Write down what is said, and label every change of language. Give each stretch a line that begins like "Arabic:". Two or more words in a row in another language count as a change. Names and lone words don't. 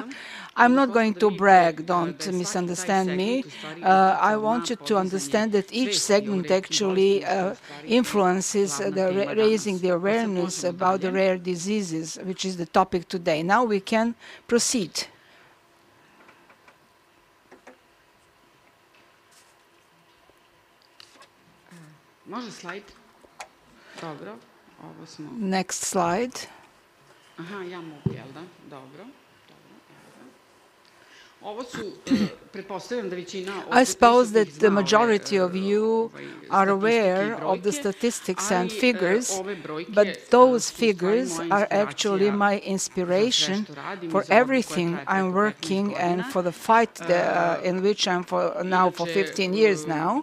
English: I'm not going to brag, don't misunderstand me. I want you to understand that each segment actually influences raising the awareness about the rare diseases, which is the topic today. Now we can proceed.
Serbian: Može slajd? Dobro. Ovo smo...
English: Next slide.
Serbian: Aha, ja mogu, jel da? Dobro.
English: I suppose that the majority of you are aware of the statistics and figures, but those figures are actually my inspiration for everything I'm working and for the fight in which I'm now for 15 years now.